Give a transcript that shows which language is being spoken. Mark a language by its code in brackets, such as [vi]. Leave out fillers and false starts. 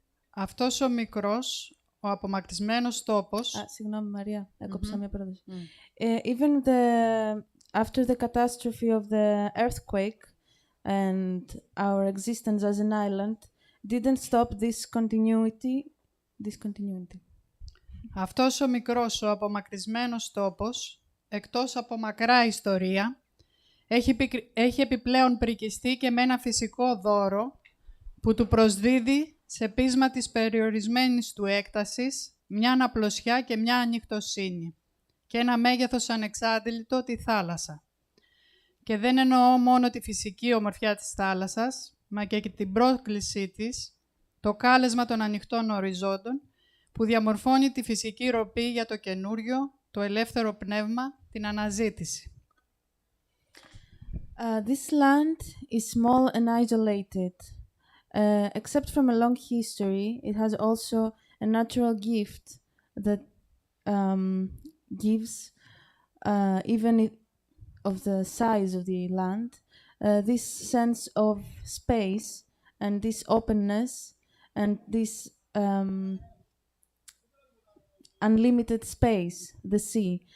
[el] Αυτός ο μικρός, ο απομακρυσμένος τόπος... Συγγνώμη Μαρία, έκοψα μια πρόταση. [en] Even after the catastrophe of the earthquake and our existence as an island didn't stop this continuity. [el] Αυτός ο μικρός, ο απομακρυσμένος τόπος, εκτός από μακρά ιστορία, έχει επιπλέον πρικιστεί και με ένα φυσικό δώρο που του προσδίδει σε πείσμα της περιορισμένης του έκτασης μια αναπλωσιά και μια ανοιχτοσύνη και ένα μέγεθος ανεξάντλητο τη θάλασσα. Και δεν εννοώ μόνο τη φυσική ομορφιά της θάλασσας, μα και την πρόκλησή της, το κάλεσμα των ανοιχτών οριζόντων, που διαμορφώνει τη φυσική ροπή για το καινούριο, το ελεύθερο πνεύμα, την αναζήτηση. [en] This land is small and isolated. Except from a long history, it has also a natural gift that gives, even of the size of the land, this sense of space and this openness and this unlimited space, the sea.